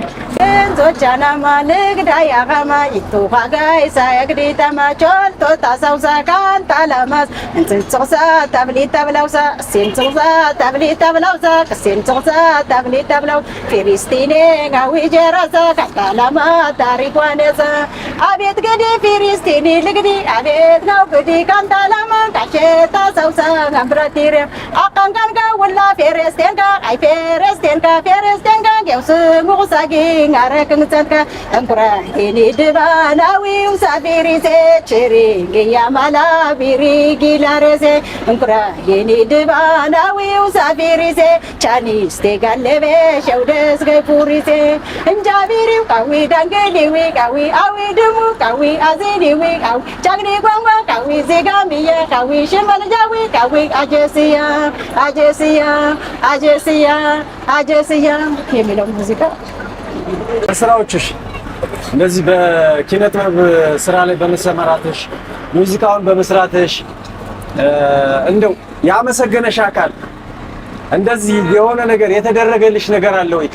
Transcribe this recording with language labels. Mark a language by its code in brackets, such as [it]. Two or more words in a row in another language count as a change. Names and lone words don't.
[awn] እንዞቻና ማልግዳ ያጋማ ይቱፋጋይ ሳይግዲታ ማቾልቶ ታሳውሳ ካንታላማስ እንጽጽሳ ታብሊታ ብላውሳ ሲንጽጽሳ ታብሊታ ብላውሳ ሲንጽጽሳ ታብሊታ ፊሪስቲኔ ጋዊ ጀራሳ ካታላማ ታሪኳኔሳ አቤት ገዲ ፊሪስቲኒ ልግዲ አቤት ነው ግዲ ካንታላማ ካሸታ ሰውሳ ጋምብራቲሬ አቃንቃንጋ ወላ ፌሬስቴንጋ አይ ፌሬስቴንጋ ጌውስ ሙሳጊ አረክንጸንካ እንኩራ ሄኒ ድባናዊው ሳፊሪሴ ችሪንግ ያማላ ቢሪጊ ላሬሴ እንኩራ ሄኒ ድባናዊው ሳፊሪሴ ቻኒስቴ ጋለቤ ሸውደስ ገይፑሪሴ እንጃቢሪው ቃዊ ዳንገሊዊ ቃዊ አዊ ድሙ ቃዊ አዚኒዊ ቃዊ ቻግኒ ጓንጓ ቃዊ ዜጋሚየ ቃዊ ሽመልጃዊ ቃዊ አጀስያ [am] የሚለው ሙዚቃ ስራዎችሽ እንደዚህ በኪነ ጥበብ ስራ ላይ በመሰማራትሽ ሙዚቃውን በመስራትሽ እንደው ያመሰገነሽ አካል እንደዚህ የሆነ ነገር የተደረገልሽ ነገር አለ ወይ?